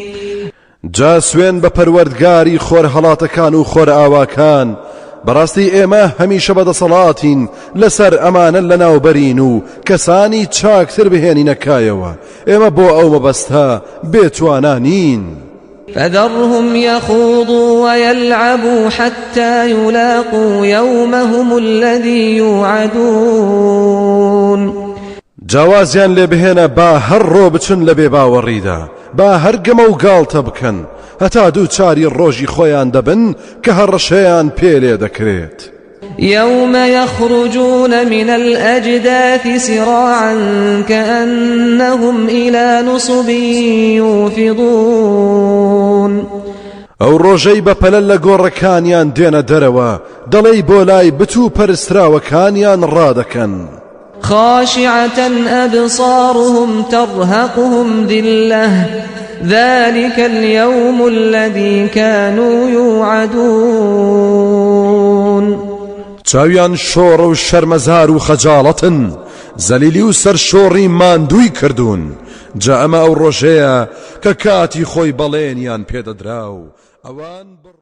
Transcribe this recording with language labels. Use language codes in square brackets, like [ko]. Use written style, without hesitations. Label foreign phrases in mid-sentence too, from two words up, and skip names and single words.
[ckb] جا سوێن بە پەروەردگاری خۆر هەڵاتەکان و خۆر ئاواکان بەڕاستی ئێمە هەمیشە بەدەسەڵاتین لەسەر ئەمانە لەناوبەرین و کەسانی چاکتر بهێنینەکایەوە ئێمە بۆ ئەو مەبەستە بێتوانانین [ar] فذرهم يخوضوا ويلعبوا حتى يلاقوا يومهم الذي يوعدون [ckb] جوازیان لێ بهێنە با هەر ڕۆ بچن لە بێباوەڕیدا با هەر گەمە و گاڵتە بکەن هەتا دووچاری ڕۆژی خۆیان دەبن کە هەڕەشەیان پێلێ دەکرێت [ar] يوم يخرجون من الأجداث سراعا كأنهم إلى نصب يوفضون [ckb] ئەو ڕۆژەی بە پەلە لە گۆڕەکانیان دێنە دەرەوە دەڵێی بۆ لای بتوو پەرستراوەکانیان ڕادەکەن [ar] خاشعة أبصارهم ترهقهم ذلة ذلك اليوم الذي كانوا يوعدون [ckb] چاویان شۆڕە و شەرمەزار و خەجاڵەتن زەلیلی و سەرشۆڕی ماندووی کردوون جا ئەمە ئەو ڕۆژەیە کە کاتی خۆی بەڵێنیان پێدەدرا و ئەوان